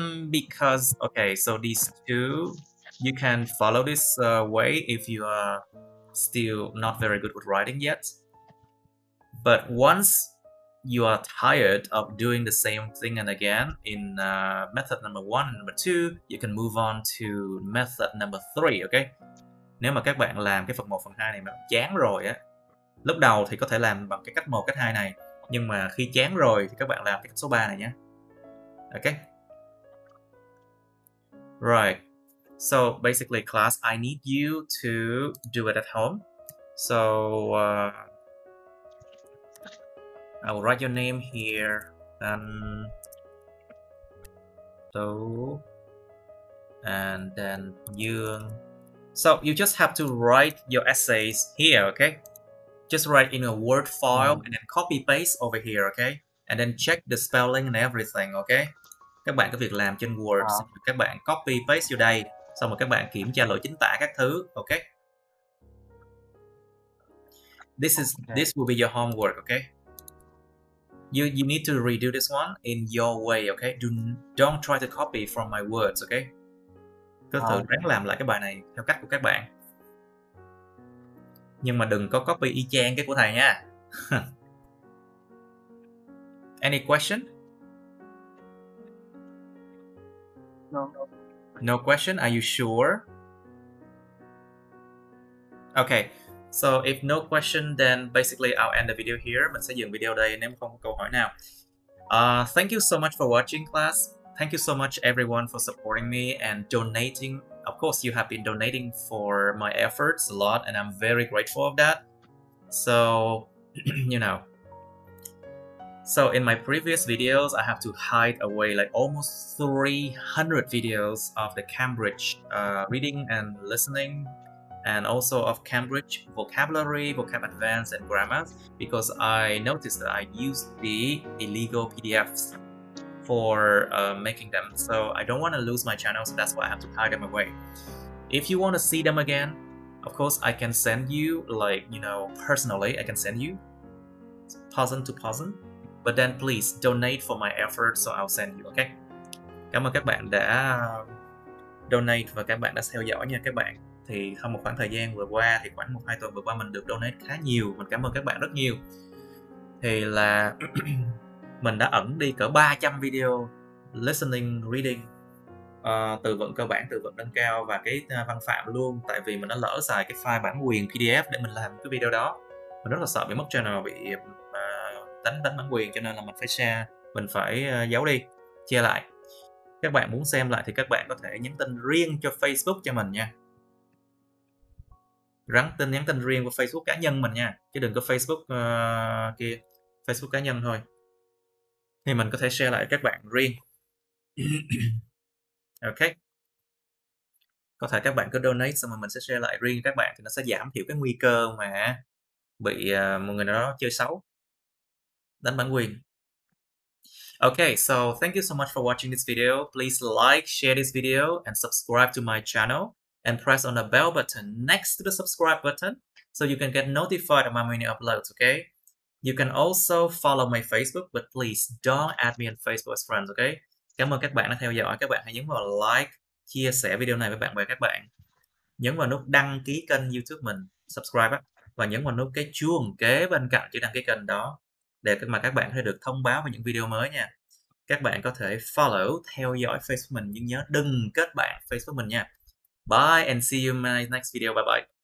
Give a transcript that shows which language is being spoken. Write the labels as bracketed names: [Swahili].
[English] Because, okay, so these two, you can follow this way if you are still not very good with writing yet. But once you are tired of doing the same thing and again in method number 1 and number 2, you can move on to method number 3, okay? [Vietnamese] Nếu mà các bạn làm cái phần 1, phần 2 này mà chán rồi á, lúc đầu thì có thể làm bằng cái cách 1, cách 2 này, nhưng mà khi chán rồi thì các bạn làm cái cách số 3 này nhé. [English] Okay? Right. So basically class, I need you to do it at home. So I will write your name here and Tố and then Dương. So you just have to write your essays here, okay? Just write in a Word file and then copy paste over here, okay? And then check the spelling and everything, okay? [Vietnamese] Các bạn có việc làm trên Word, các bạn copy paste vô đây, xong rồi các bạn kiểm tra lỗi chính tả các thứ, okay? [English] This will be your homework, okay? You need to redo this one in your way, okay? Don't try to copy from my words, okay? [Vietnamese] Cứ thử ráng làm lại cái bài này theo cách của các bạn. Nhưng mà đừng có copy y chang cái của thầy nha. [English] Any question? No. No question? Are you sure? Okay. So if no question, then basically I'll end the video here. [Vietnamese] Mình sẽ dừng video đây nếu không có câu hỏi nào. [English] Thank you so much for watching, class. Thank you so much everyone for supporting me and donating of course, you have been donating for my efforts a lot, and I'm very grateful of that. So, you know. So in my previous videos, I have to hide away like almost 300 videos of the Cambridge reading and listening, and also of Cambridge vocabulary, vocab advanced, and grammar, because I noticed that I used the illegal PDFs for making them. So I don't want to lose my channel, so that's why I have to hide them away. If you want to see them again, of course, I can send you, like, you know, personally, I can send you person to person. But then please donate for my effort, so I'll send you, okay? [Vietnamese] Cảm ơn các bạn đã donate và các bạn đã theo dõi nha các bạn. Thì trong một khoảng thời gian vừa qua, thì khoảng 1-2 tuần vừa qua mình được donate khá nhiều. Mình cảm ơn các bạn rất nhiều. Thì là mình đã ẩn đi cỡ 300 video listening, reading, từ vựng cơ bản, từ vựng nâng cao và cái văn phạm luôn. Tại vì mình đã lỡ xài cái file bản quyền PDF để mình làm cái video đó. Mình rất là sợ bị mất channel, bị đánh bản quyền, cho nên là mình phải share, mình phải giấu đi, che lại. Các bạn muốn xem lại thì các bạn có thể nhắn tin riêng cho Facebook cho mình nha. Nhắn tin riêng qua Facebook cá nhân mình nha, chứ đừng có Facebook kia, Facebook cá nhân thôi. Thì mình có thể share lại các bạn riêng. Ok. Có thể các bạn cứ donate xong rồi mình sẽ share lại riêng các bạn, thì nó sẽ giảm thiểu cái nguy cơ mà bị một người nào đó chơi xấu, đánh bản quyền. [English] Okay, so thank you so much for watching this video. Please like, share this video, and subscribe to my channel. And press on the bell button next to the subscribe button so you can get notified of my many uploads, okay? You can also follow my Facebook, but please don't add me on Facebook as friends, okay? [Vietnamese] Cảm ơn các bạn đã theo dõi. Các bạn hãy nhấn vào like, chia sẻ video này với bạn bè các bạn. Nhấn vào nút đăng ký kênh YouTube mình, subscribe á, và nhấn vào nút cái chuông kế bên cạnh chữ đăng ký kênh đó, để mà các bạn có thể được thông báo về những video mới nha. Các bạn có thể follow, theo dõi Facebook mình, nhưng nhớ đừng kết bạn Facebook mình nha. [English] Bye and see you in my next video. Bye bye.